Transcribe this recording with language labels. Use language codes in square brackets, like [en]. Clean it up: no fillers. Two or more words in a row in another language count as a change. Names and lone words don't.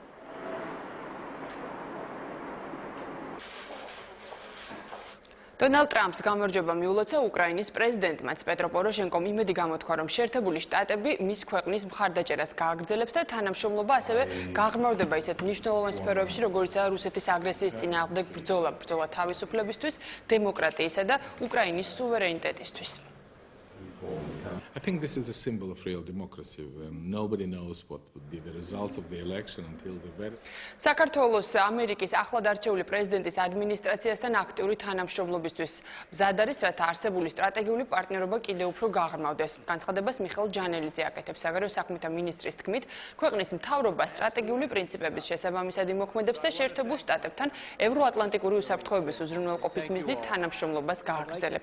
[ka] დონალდ ტრამპს გამარჯვება მიულოცა უკრაინის პრეზიდენტმაც პეტრო პოროშენკომ იმედი გამოთქვა, რომ შეერთებული შტატები მის ქვეყნის მხარდაჭერას გააგრძელებს და თანამშრომლობა ასევე გაღრმავდება ისეთ მნიშვნელოვან სფეროებში, როგორიცაა რუსეთის აგრესიის წინააღმდეგ ბრძოლა თავისუფლებისთვის, დემოკრატიისა და უკრაინის სუვერენიტეტისთვის. [en] I think this is a symbol of real democracy. Nobody knows what would be the results of the election until the very. [ka] საქართველოს ამერიკის ახლად არჩეული პრეზიდენტის ადმინისტრაციასთან აქტიური თანამშრომლობისთვის მზად არის, რათა არსებული სტრატეგიული პარტნიორობა კიდევ უფრო გაღრმავდეს. განცხადებას მიხეილ ჯანელიძე აკეთებს. საგარეო საქმეთა მინისტრის თქმით, ქვეყნის მთავრობა სტრატეგიული პრინციპების შესაბამისად იმოქმედებს და შეერთებულ შტატებთან ევროატლანტიკური უსაფრთხოების უზრუნველყოფის მიზნით თანამშრომლობას გააგრძელებს.